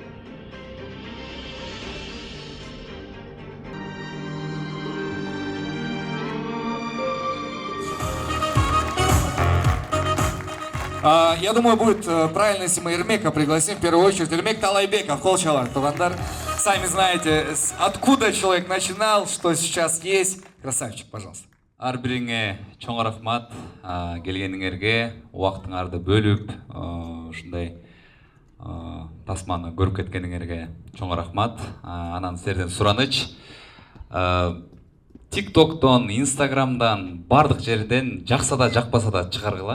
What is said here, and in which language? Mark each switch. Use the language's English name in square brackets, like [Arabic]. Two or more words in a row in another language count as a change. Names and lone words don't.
[Russian] Я думаю, будет правильно, если мы Ермека пригласим. В первую очередь, Ермек Талайбеков, Колчалар, Тугандар. Сами знаете, откуда человек начинал, что сейчас есть. Красавчик, пожалуйста. [Kyrgyz] Ар бириңе чоң рахмат, келгениңерге, убактыңарды бөлүп, ушундай тасманы көрүп кеткениңерге чоң рахмат. Анан силерден сураныч. TikToктон, Instagramдан, бардык жерден жакса да жакпаса да чыгаргыла.